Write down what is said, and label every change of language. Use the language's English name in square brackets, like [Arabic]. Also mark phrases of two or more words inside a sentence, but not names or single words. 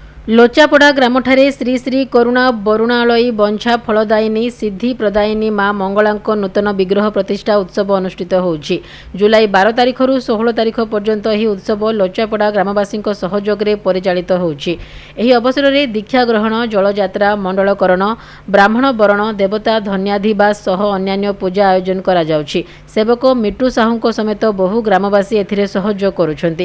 [Odia] ଲୋଚାପଡ଼ା ଗ୍ରାମଠାରେ ଶ୍ରୀ ଶ୍ରୀ କରୁଣା ବରୁଣାଳୟୀ ବାଞ୍ଛା ଫଳଦାୟିନୀ ସିଦ୍ଧି ପ୍ରଦାୟିନୀ ମା' ମଙ୍ଗଳାଙ୍କ ନୂତନ ବିଗ୍ରହ ପ୍ରତିଷ୍ଠା ଉତ୍ସବ ଅନୁଷ୍ଠିତ ହେଉଛି। ଜୁଲାଇ 12 ତାରିଖ ରୁ 16 ତାରିଖ ପର୍ଯ୍ୟନ୍ତ ଏହି ଉତ୍ସବ ଲୋଚାପଡ଼ା ଗ୍ରାମବାସୀ ସହଯୋଗ ମେ ପରିଚାଳିତ ହେଉଛି। ଏହି ଅବସର ମେ ଦୀକ୍ଷା ଗ୍ରହଣ ଜଳଯାତ୍ରା ମଣ୍ଡଳକରଣ ବ୍ରାହ୍ମଣ ବରଣ ଦେବତା ଧାନ୍ୟାଧିବାସ ସହ ଅନ୍ୟାନ୍ୟ ପୂଜା ଆୟୋଜନ କରା ଯାଉଛି। ସେବକ ମିଟୁ ସାହୁ ସମେତ ବହୁ ଗ୍ରାମବାସୀ ଏଥିରେ ସହଯୋଗ କରୁଛନ୍ତି।